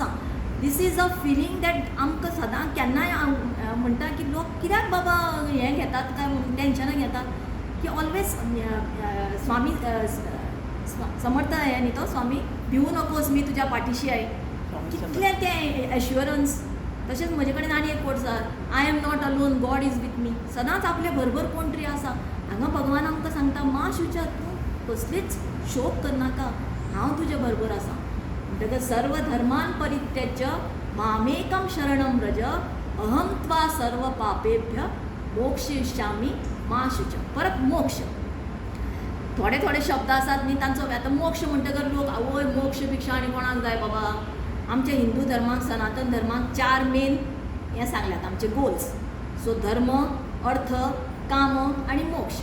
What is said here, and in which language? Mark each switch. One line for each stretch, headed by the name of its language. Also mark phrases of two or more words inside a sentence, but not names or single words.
English: this is a feeling that
Konkani: आमकां सदां केन्नाय म्हणटा की लोक कित्याक बाबा हें घेतात काय टेन्शनां घेतात, की ऑलवेज स्वामी समर्थ हें न्ही तो स्वामी,
Marathi: भिवू नकोस मी तुज्या पाठीशी आहे.
Konkani: कितलें तें एश्युरन्स. तशेंच म्हजे कडेन आनी एक कोट आसा,
English: I am not alone, God is with me.
Konkani: सदांच आपले बरोबर कोण तरी आसा. हांगा भगवान आमकां सांगता मा शुचा, तूं कसलीच शोक करनाका, हांव तुजे बरोबर आसा.
Sanskrit: म्हणटकच सर्व धर्मान परित्यज्य मामेकम शरणम व्रज, अहम त्वा सर्व पापेभ्य मोक्षयिष्यामी मा शुचा.
Konkani: परत मोक्ष, थोडे थोडे शब्द आसात न्ही तांचो. आतां मोक्ष म्हणटकर लोक आवय मोक्ष भिक्षा आनी कोणाक जाय बाबा. आमच्या हिंदू धर्माक, सनातन धर्माक 4 मेन हें सांगल्यात आमचे गोल्स. सो धर्म, अर्थ, काम आनी मोक्ष.